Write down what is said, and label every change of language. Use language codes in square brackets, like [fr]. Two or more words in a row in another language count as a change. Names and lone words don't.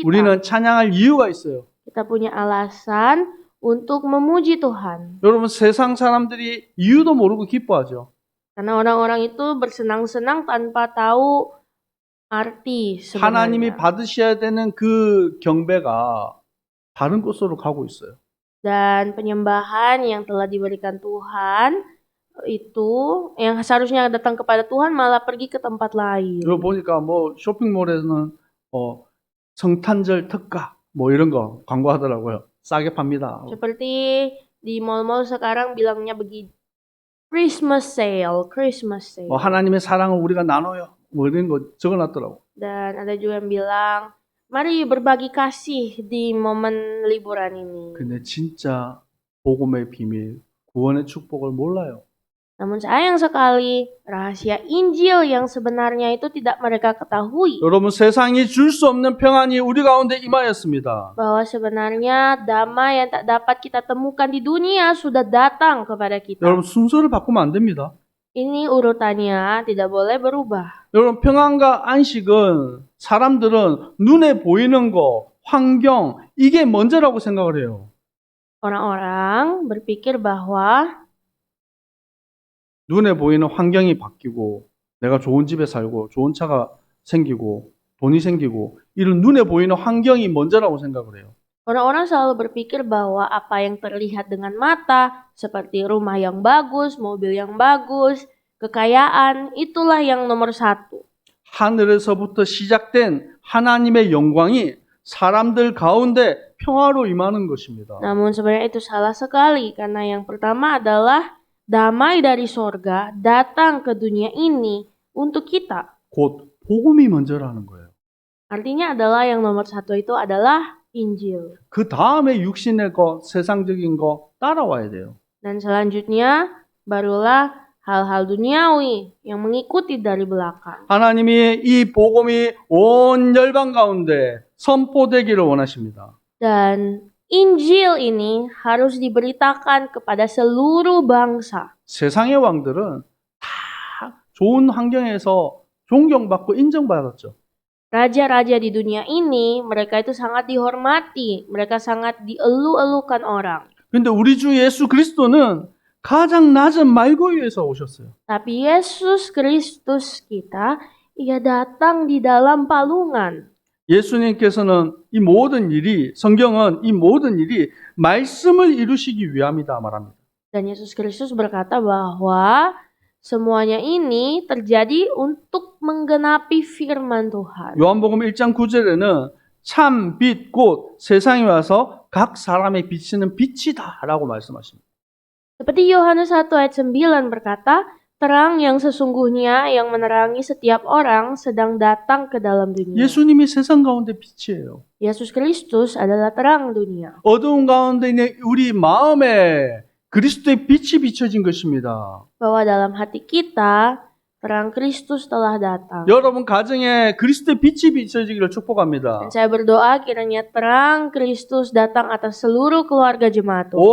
[ko] 우리는 찬양할 이유가 있어요. [id] Kita punya alasan untuk memuji Tuhan. [ko] 여러분 세상 사람들이 이유도 모르고 기뻐하죠. [id] Karena orang-orang itu bersenang-senang tanpa tahu arti [ko] 하나님이 [id] sebenarnya. [ko] 받으셔야 되는 그 경배가 다른 곳으로 가고 있어요. [id] Dan penyembahan yang telah diberikan Tuhan itu yang seharusnya datang kepada Tuhan malah pergi ke tempat lain. [ko] 여기 보니까 뭐 쇼핑몰에서는 성탄절 특가 뭐 이런 거 광고하더라고요. 싸게 팝니다. [id] Seperti di mall-mall sekarang bilangnya begini. [en] Christmas sale. [ko] 뭐 하나님의 사랑을 우리가 나눠요. 뭐 이런 거 적어놨더라고. [id] Dan ada juga yang bilang, mari berbagi kasih di momen liburan ini. [ko] 근데 진짜 복음의 비밀, 구원의 축복을 몰라요. [id] Namun sayang sekali, rahasia Injil yang sebenarnya itu tidak mereka ketahui. [ko] 여러분 세상이 줄 수 없는 평안이 우리 가운데 임하였습니다. [id] Bahwa sebenarnya damai yang tak dapat kita temukan di dunia sudah datang kepada kita. [ko] 여러분 순서를 바꾸면 안 됩니다. [id] Ini urutannya tidak boleh berubah. [ko] 여러분 평안과 안식은 사람들은 눈에 보이는 거, 환경 이게 먼저라고 생각을 해요. [id] Orang-orang berpikir bahwa [ko] 눈에 보이는 환경이 바뀌고 내가 좋은 집에 살고 좋은 차가 생기고 돈이 생기고 이런 눈에 보이는 환경이 먼저라고 생각을 해요. [id] orang-orang selalu berpikir bahwa apa yang terlihat dengan mata, seperti rumah yang bagus, mobil yang bagus, kekayaan, itulah yang nomor satu. [ko] 하늘에서부터 시작된 하나님의 영광이 사람들 가운데 평화로 임하는 것입니다. [id] Namun sebenarnya itu salah sekali, karena yang pertama adalah damai dari sorga datang ke dunia ini untuk kita. [ko] 곧 복음이 먼저라는 거예요. [id] Artinya adalah yang nomor satu itu adalah Injil. [ko] 그 다음에 육신의 것, 세상적인 거 따라와야 돼요. [id] Dan selanjutnya barulah hal-hal duniawi yang mengikuti dari belakang. [ko] 하나님이 이 복음이 온 열방 가운데 선포되기를 원하십니다. [id] Dan Injil ini harus diberitakan kepada seluruh bangsa. [ko] 세상의 왕들은 다 좋은 환경에서 존경받고 인정받았죠. [id] Raja-raja di dunia ini, mereka itu sangat dihormati, mereka sangat dielu-elukan orang. [ko] 근데 우리 주 예수 그리스도는 가장 낮은 말고위에서 오셨어요. [id] Tapi Yesus Kristus kita, ia datang di dalam palungan. [ko] 예수님께서는 이 모든 일이, 성경은 이 모든 일이 말씀을 이루시기 위함이다 말합니다. [id] Dan Yesus Kristus berkata bahwa semuanya ini terjadi untuk menggenapi firman Tuhan. [ko] 요한복음 1장 9절에는 참 빛 곧 세상에 와서 각 사람에 비치는 빛이다라고 말씀하십니다. [id] Seperti Yohanes 1 ayat 9 berkata, terang yang sesungguhnya yang menerangi setiap orang sedang datang ke dalam dunia. [ko] 예수님이 세상 가운데 빛이에요. [id] Yesus Kristus adalah terang dunia. [ko] 어두운 가운데 있는 우리 마음에 그리스도의 빛이 비춰진 것입니다. [id] Bahwa dalam hati kita, terang Kristus telah datang. [ko] 여러분 가정에 그리스도의 빛이 비춰지기를 축복합니다. [id] Dan saya berdoa kiranya terang Kristus datang atas seluruh keluarga jemaat Tuhan.